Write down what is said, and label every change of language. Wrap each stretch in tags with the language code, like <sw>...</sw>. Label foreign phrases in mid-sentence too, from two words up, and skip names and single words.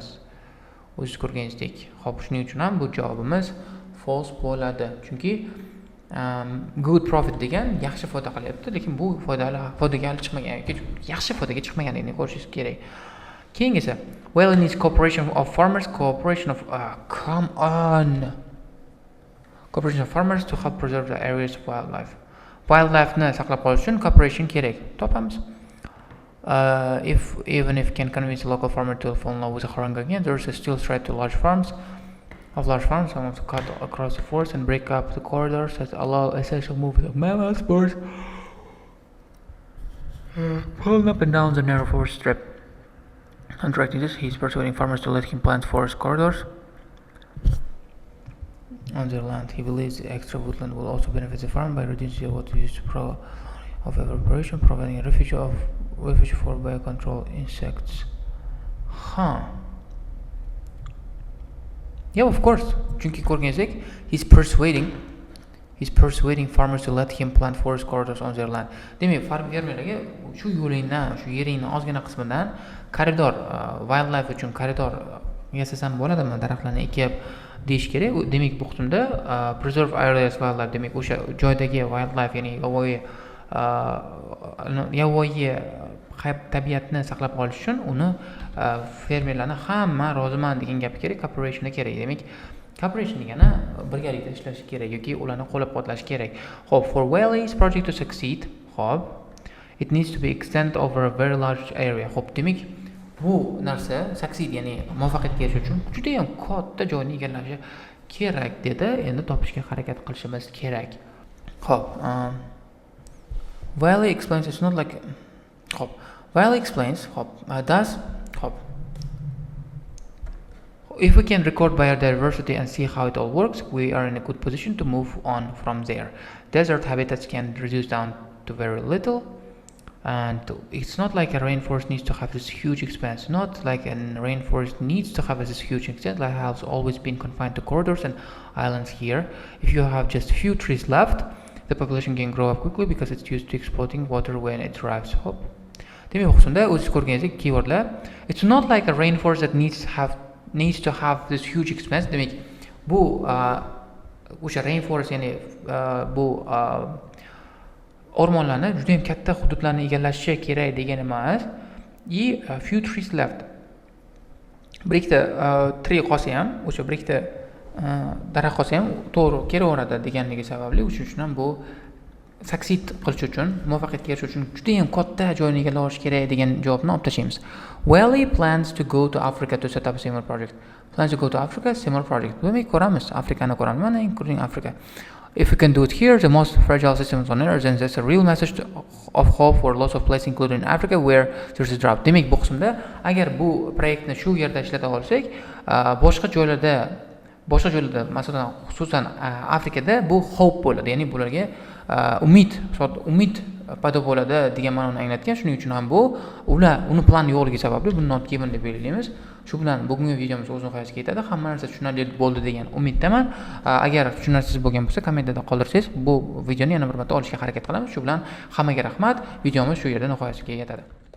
<uz>O'zingiz ko'rganingizdek. Xo'p, shuning uchun ham bu javobimiz false bo'ladi. Chunki</uz> <en>good profit</en> <uz>degan yaxshi foyda qilyapti, lekin bu foydaga chiqmagan yoki yaxshi foydaga chiqmaganligini ko'rishingiz kerak. Keyingisi,</uz> <en>well needs cooperation of farmers, cooperation of farmers to help preserve the areas of wildlife.</en> <uz>Wildlife-ni saqlab qolish uchun cooperation kerak. Topamiz.</uz> <en>Even if can convince a local farmer to fall in love with a haranga again, there is still threat to large farms. Some of to cut across the forest and break up the corridors that allow essential movement of mammals, birds, pulling up and down the narrow forest strip. Contracting this, he's persuading farmers to let him plant forest corridors on their land. He believes the extra woodland will also benefit the farm by reducing the water use of evaporation, providing a refuge for biocontrol insects. Yeah, of course.</en> <uz>Chunki ko'rganingizdek,</uz> <en>he's persuading farmers to let him plant forest corridors on their land.</en> <uz>Demak, fermerlarga shu yo'lingdan, shu yeringning ozgina qismidan koridor, wildlife uchun koridor yasasam bo'ladimi daraxtlarni ekib deyish kerak. Demak bu qismda</uz> <en>preserve areas wildlife</en> <uz>demak o'sha joydagi wildlife ya'ni yovvoyi tabiatni saqlab qolish uchun uni fermerlarni hamma roziman degan gapi kerak, cooperation kerak. Demak cooperation degani birgalikda ishlash kerak yoki ularni qo'llab-quvvatlash kerak. Xo'p,</uz> <en>for Valley's project to succeed, xo'p, it needs to be extended over a very large area.</en> <uz>Xo'p, demak bu narsa succeed ya'ni muvaffaqiyatga erishish uchun juda ham katta joyni egallashi kerak dedi. Endi topishga harakat qilishimiz kerak. Xo'p,</uz> <en>Valley explains it's not like xo'p, Valley explains xo'p, does xo'p, if we can record biodiversity and see how it all works, we are in a good position to move on from there. Desert habitats can reduce down to very little, and it's not like a rainforest needs to have this huge expanse. Not like a rainforest needs to have this huge extent. Like has always been confined to corridors and islands here. If you have just few trees left, the population can grow up quickly because it's used to exploiting water when it arrives. Hope.</en> <uz>Demak, o'qishda o'zingiz ko'rganingizdek keywordlar.</uz> <en>It's not like a rainforest that needs to have this huge expanse.</en> <uz>Demak, bu o'sha rainforest ya'ni bu o'rmonlarni juda ham katta hududlarni egallashi kerak degani emas.</uz> <en>Few trees left.</en> <uz>Bir ikkita tree qolsa ham, o'sha bir ikkita daraxt qolsa ham to'g'ri kelaveradi deganligi sababli uchun ham bu succeed qilish uchun, muvaffaqiyatga erishish uchun juda ham katta joyni egallab olish kerak degan javobni olib tashlaymiz.</uz> <en>Wally plans to go to Africa to set up a similar project. Plans to go to Africa, similar project.</en> <uz>Demak, ko'ramiz, Afrikani ko'ramiz, mana</uz> <en>including Africa. If we can do it here, the most fragile systems on Earth, then that's a real message of hope for lots of places, including Africa, where there's a drought.</en> <uz>Demak, bu qismda agar bu proyektni shu yerda ishlata olsak, boshqa joylarda, masalan, xususan Afrikada bu hope bo'ladi, ya'ni bularga umid paydo bo'ladi degan ma'noni anglatgan. Shuning uchun ham bu uni plan yo'qligi sababli buni</uz> <en>not given</en> <uz>deb belgilaymiz. Shu bilan bugungi videomiz o'z nihoyasiga yetadi. Hamma narsa tushunarli bo'ldi degan umiddaman. Agar tushunarsiz bo'lgan bo'lsa, kommentarda qoldirsangiz, bu videoni yana bir marta olishga harakat qilamiz. Shu bilan hammaga rahmat. Videomiz shu yerda nihoyasiga yetadi.</uz>